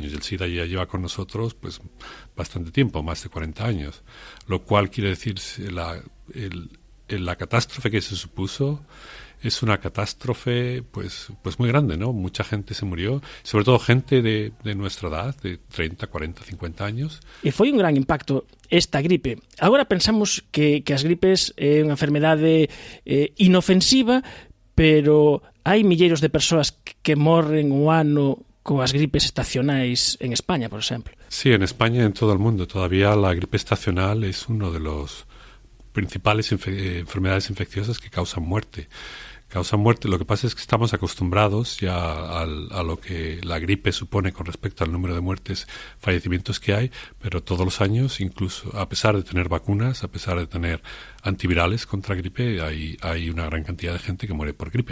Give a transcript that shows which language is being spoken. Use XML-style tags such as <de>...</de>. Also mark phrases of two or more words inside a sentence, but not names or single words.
<es>El SIDA ya lleva con nosotros pues bastante tiempo, más de 40 años, lo cual quiere decir la catástrofe que se supuso es una catástrofe pues muy grande, ¿no? Mucha gente se murió, sobre todo gente de nuestra edad, de 30, 40, 50 años.</es> <gl>E foi un gran impacto esta gripe. Agora pensamos que as gripes é unha enfermedade inofensiva, pero hai milleiros de persoas que morren o ano coas gripes estacionais en España, por exemplo.</gl> <es>Sí, en España y en todo el mundo. Todavía la gripe estacional es uno de los principales enfermedades infecciosas que causan muerte. causan muerte. Lo que pasa es que estamos acostumbrados ya a lo que la gripe supone con respecto al número de muertes, fallecimientos que hay, pero todos los años, incluso a pesar de tener vacunas, a pesar de tener antivirales contra gripe, hay una gran cantidad de gente que muere por gripe.</es>